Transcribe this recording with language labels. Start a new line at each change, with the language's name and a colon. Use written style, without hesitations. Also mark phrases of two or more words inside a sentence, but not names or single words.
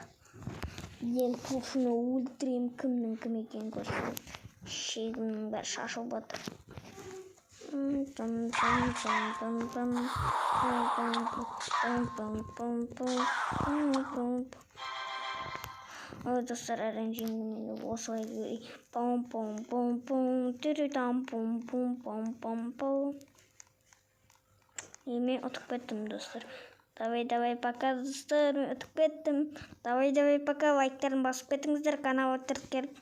Kazakh: Мен көшіні өлтірем, кімнің кім екен көрсетем. Шегімнің бәрі шашылып атыр. Ой, достар, әрін жеңгімені осылай көрей. Пам-пам-пам-пам, түрі-там-пам-пам-пам-пам-пам. Мен ұтып кеттім, достар.
Russian: Давай, пока,
Kazakh: достар, ұтып кеттім.
Russian: Давай, пока,
Kazakh: лайктарын басып кетіңіздер, каналға тіркеліп.